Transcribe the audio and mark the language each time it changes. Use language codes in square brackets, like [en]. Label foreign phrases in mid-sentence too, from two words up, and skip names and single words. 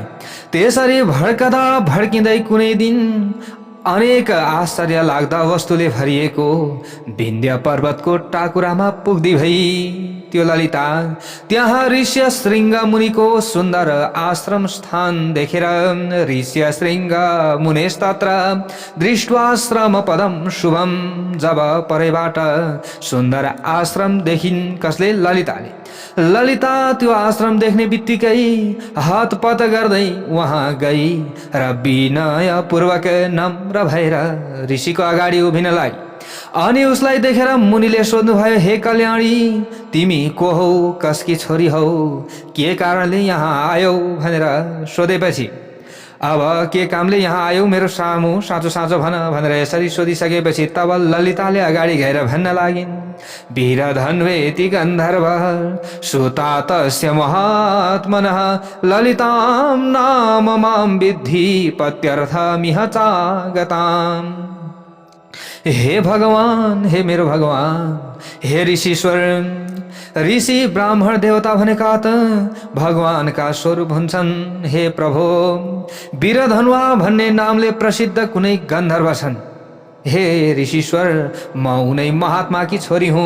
[ne] त्यसरी भड्कदा भड्किँदै कुनै दिन अनेक आश्चर्य लाग्दा वस्तुले भरिएको विन्ध्य पर्वतको टाकुरामा पुग्दी भई त्यो ललिता त्यहाँ [sa] ऋष्य श्रृंग मुनिको सुन्दर आश्रम स्थान देखेर ऋष्य श्रृंग मुनेस्तत्र दृष्ट्वाश्रम पदम शुभम, [ne] जब परैबाट सुन्दर आश्रम देखिन् कसले? ललिताले। ललिता त्यो आश्रम देख्ने बित्तिकै हातपत गर्दै वहाँ गई र विनय पूर्वक नम्र भएर ऋषिको अगाडि उभिन लागि। अनि उसलाई देखेर मुनिले सोध्नुभयो, हे कल्याणी, तिमी को हौ, कसकी छोरी हौ, के कारणले यहाँ आयौ भनेर सोधेपछि, अब के कामले यहाँ आयौ मेरो सामु, साँचो साँचो भन भनेर यसरी सोधिसकेपछि तब ललिताले अगाडि गएर भन्न लागिन्, [sa] वीरधन्वेति गन्धर्व सुता तस्य महात्मनः ललितां नाम मां विद्धि पत्यर्थमिह चागताम्। [ne] हे भगवान, हे मेरो भगवान, हे ऋषिश्वर, ऋषि ब्राह्मण देवता भनेका त भगवानका स्वरूप हुन्छन्। हे प्रभु, वीरधनुवा भन्ने नामले प्रसिद्ध कुनै गन्धर्व छन्। हे ऋषिश्वर, म उनै महात्माकी छोरी हुँ।